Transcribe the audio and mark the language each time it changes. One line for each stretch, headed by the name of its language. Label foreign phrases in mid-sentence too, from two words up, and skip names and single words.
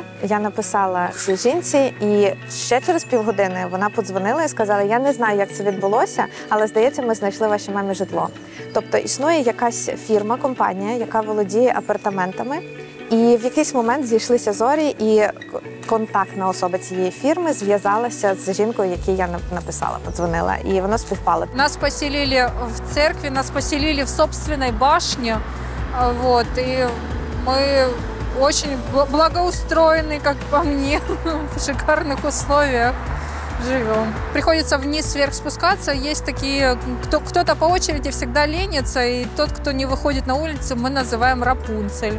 Ukrainian: Я написала цій жінці, і ще через півгодини вона подзвонила і сказала: я не знаю, як це відбулося, але, здається, ми знайшли вашій мамі житло. Тобто існує якась фірма, компанія, яка володіє апартаментами, і в якийсь момент зійшлися зорі, і контактна особа цієї фірми зв'язалася з жінкою, якій я написала, подзвонила, і воно співпало.
Russian: Нас поселили в церкви, нас поселили в собственной башне, вот, и мы очень благоустроены, как по мне, в шикарных условиях живем. Приходится вниз вверх спускаться. Есть такие, кто-то по очереди всегда ленится, и тот, кто не выходит на улицу, мы называем Рапунцель.